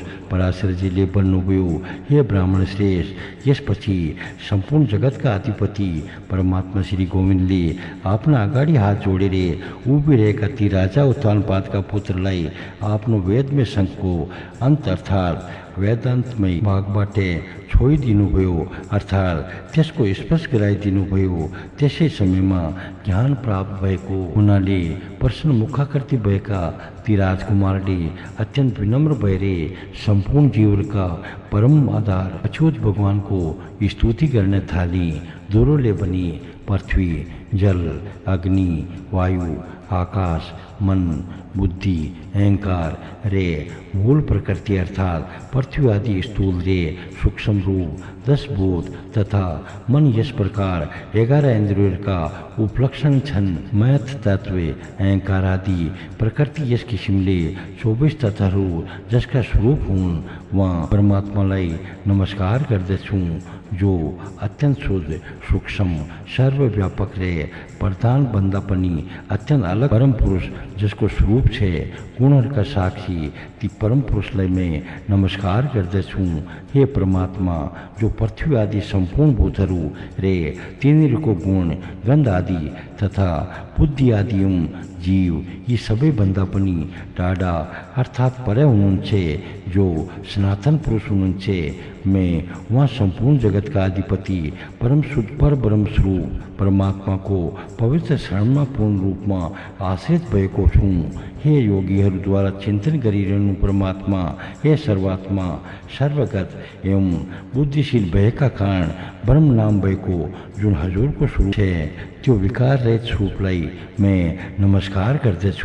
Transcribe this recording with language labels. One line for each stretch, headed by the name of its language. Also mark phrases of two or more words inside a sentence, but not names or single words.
Nepali: पराशरजीले भन्नुभयो, हे ब्राह्मण श्रेष्ठ, यसपछि सम्पूर्ण जगतका अधिपति परमात्मा श्री गोविन्दले आफ्ना अगाडि हात जोडेर उभिरहेका ती राजा उत्तानपादका पुत्रलाई आफ्नो वेदमय शङ्खको अन्त अर्थात् वेदान्तमय भागबाट छोडिदिनुभयो, अर्थात् त्यसको स्पर्श गराइदिनुभयो। त्यसै समयमा ज्ञान प्राप्त भएको हुनाले प्रसन्न मुखाकृति भएका ती राजकुमारले अत्यन्त विनम्र भएर सम्पूर्ण जीवका परम आधार अच्युत भगवानको स्तुति गर्न थाले। ध्रुवले पनि पृथ्वी, जल, अग्नि, वायु, आकाश, मन, बुद्धि, अहंकार रे मूल प्रकृति अर्थात पृथ्वी आदि स्थूल रे सूक्ष्म रूप 10 भूत तथा मन यस प्रकार 11
Hindi: इंद्रियों का
Nepali: उपलक्षण छन्। मैथ तत्व अहंकार आदि प्रकृति यस किसिमले 24 तत्वहरू जसका स्वरूप हुन्। वहाँ परमात्मालाई नमस्कार गर्दछु जो अत्यंत शुद्ध, सूक्ष्म, सर्वव्यापक रे प्रधान बन्दा पनि अत्यंत अलग परम पुरुष जसको स्वरूप छे गुणहरूका साक्षी ती परम पुरुषलाई मैं नमस्कार गर्दछु। हे परमात्मा, जो पृथ्वी आदि सम्पूर्ण भूतहरू रे तिनीहरूको गुण, गन्ध आदि तथा बुद्धि आदि जीव यी सबै भन्दा पनि टाढा अर्थात् पर हुनुहुन्छ, जो सनातन पुरुष हुनुहुन्छ। मैं वहाँ सम्पूर्ण जगत का अधिपति परम शुद्ध पर ब्रह्म स्वरूप परमात्मा को पवित्र शरणमा पूर्ण रूपमा आश्रित भएको छु। हे योगीहरूद्वारा चिन्तन गरिरहनु परमात्मा, हे सर्वात्मा, सर्वगत एवं बुद्धिशील भएका कारण ब्रह्म नाम भएको जुन हजुरको स्वरूप छ त्यो विकार रहित स्वरूपलाई मैं नमस्कार गर्दछु।